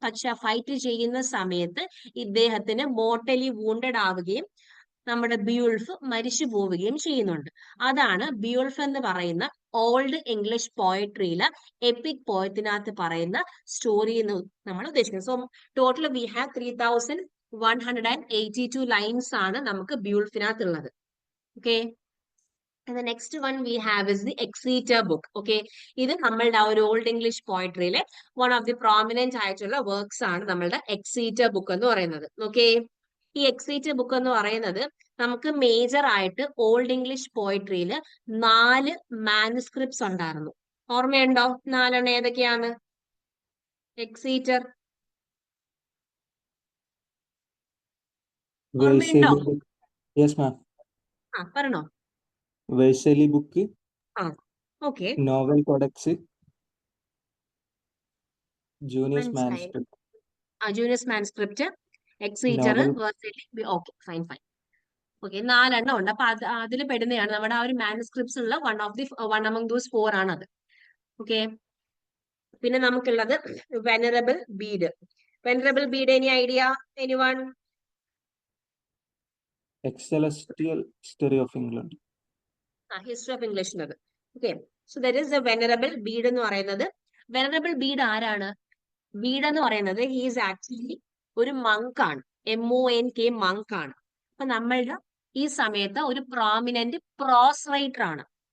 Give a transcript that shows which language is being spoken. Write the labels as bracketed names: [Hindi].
[Malayalam] പക്ഷെ ആ ഫൈറ്റ് ചെയ്യുന്ന സമയത്ത് ഇദ്ദേഹത്തിന് [English] mortally wounded [Malayalam] ആവുകയും നമ്മുടെ ബിയോൾഫ് മരിച്ചു പോവുകയും ചെയ്യുന്നുണ്ട്. അതാണ് ബിയോൾഫ് എന്ന് പറയുന്ന ഓൾഡ് ഇംഗ്ലീഷ് പോയട്രിയിലെ എപ്പിക് പോയത്തിനകത്ത് പറയുന്ന സ്റ്റോറി എന്ന് നമ്മൾ ഉദ്ദേശിക്കുന്നത്. [English] so total we have 3182 lines [Malayalam] ആണ് നമുക്ക് ബിയോൾഫിനകത്തുള്ളത്. [English] Okay, the next one we have is the Exeter book. [Malayalam] Okay, ഇത് നമ്മളുടെ ആ ഒരു old English പോയട്രിയിലെ [English] one of the prominent [Malayalam] ആയിട്ടുള്ള വർക്ക്സ് ആണ് നമ്മളുടെ എക്സീറ്റർ ബുക്ക് എന്ന് പറയുന്നത്. ഓക്കെ, ഈ എക്സീറ്റർ ബുക്ക് എന്ന് പറയുന്നത് നമുക്ക് മേജർ ആയിട്ട് ഓൾഡ് ഇംഗ്ലീഷ് പോയട്രിയിൽ 4 മാനുസ്ക്രിപ്റ്റ്സ് ഉണ്ടായിരുന്നു. ഓർമ്മയുണ്ടോ? 4 ഏതൊക്കെയാണ്? എക്സീറ്റർ ഓർമ്മയുണ്ടോ? [English] Yes, ma'am. [Malayalam] പറഞ്ഞോ. [English] Vercelli book, okay, novel codex, Junius [Malayalam] മനസ്സിലായി. [English] manuscript. [Malayalam] ജൂനിയസ് manuscript, എക്സീറ്റർ, [English] Novel. [Malayalam] വേഴ്സലി. Okay, fine fine. Okay, 4 ഉണ്ട്. അപ്പൊ അതിൽ പെടുന്നതാണ് നമ്മുടെ ആ ഒരു മാനുസ്ക്രിപ്റ്റ്സ് ഉള്ള [English] one among those 4 [Malayalam] ആണ് അത്. ഓക്കെ, പിന്നെ നമുക്കുള്ളത് venerable Bede. [English] Venerable Bede, any idea, anyone? Celestial History of England. History of ഇംഗ്ലീഷിനത്. Okay, so that is the venerable Bede [Malayalam] എന്ന് പറയുന്നത്. [English] venerable Bede [Malayalam] ആരാണ്? ബീഡ് എന്ന് പറയുന്നത് [English] he's actually [Malayalam] ഒരു മങ്കാണ്, MONK, മങ്കാണ്. അപ്പൊ നമ്മളുടെ ഈ സമയത്ത് ഒരു പ്രോമിനന്റ് പ്രോസ് റൈറ്റർ ആണ്.